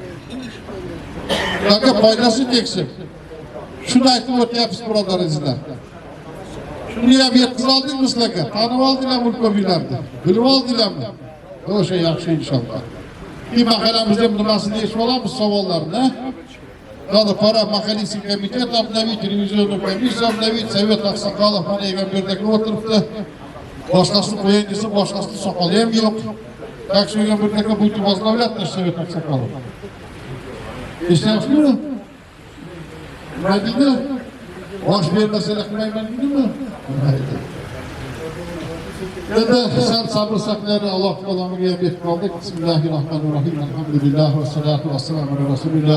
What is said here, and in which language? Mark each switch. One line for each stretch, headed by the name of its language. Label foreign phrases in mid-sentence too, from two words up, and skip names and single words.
Uzbek: Ularga foydasi tegsin. Shuni aytib o'tyapmiz, birodaringizlar. Shuni ham yetkazib oldingmi sizlarga? Tanib oldinglarmi ulkomlarni? Bilib oldinglarmi? O'sha yaxshi inshaalloh. Keyin mahallamizda nimasini eshitib olamiz savollarni.
Russian: Надо пора
Uzbek: mahalliy komitet
Russian: обновить, revizionный комиссия обновить, совет oqsoqolov
Uzbek: mana Egamberdagi o'tiribdi. Boshqasini qo'ying desa, boshqasini soqoli ham yo'q.
Russian: Так что Egamberdagi будете возглавлять наш совет oqsoqolov.
Uzbek: Eshityapsizmi? Nima deydi? Bosh bermasalar qilmayman deydimi? Endi sal sabr saqlaydi, Alloh taologa ham yetib qoldik.
Arabic: بسم الله الرحمن الرحيم. الحمد لله والصلاة والسلام على رسول الله.